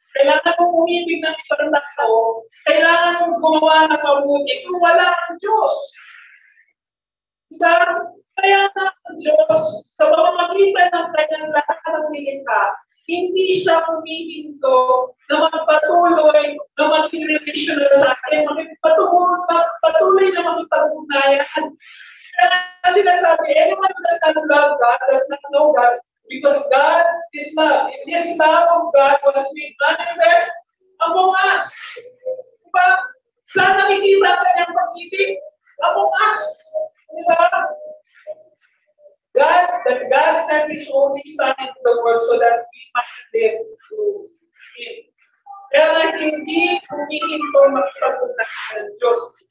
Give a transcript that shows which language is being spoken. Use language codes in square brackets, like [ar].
[tl] Kailangan mong umibig ng ibang tao, kailangan mong gumawa ng mabuti kung wala ang Diyos. Diba? Kaya nga ang Diyos, sa pamamagitan ng kanyang lahat ng nilikha, hindi siya humihinto na magpatuloy na maging relational sa akin, patuloy na makipag-ugnayan. Kaya sinasabi, [en] anyone does not love God, does not know God, because God is love. And this love of God was made manifest among us. [tl] Diba? Saan nakikita ang kanyang pag-ibig? [en] Among us. [tl] Diba? [en] God sent His only Son into the world so that we might live through Him. [tl] Kaya nga hindi humihinto makipag-ugnayan ng Diyos.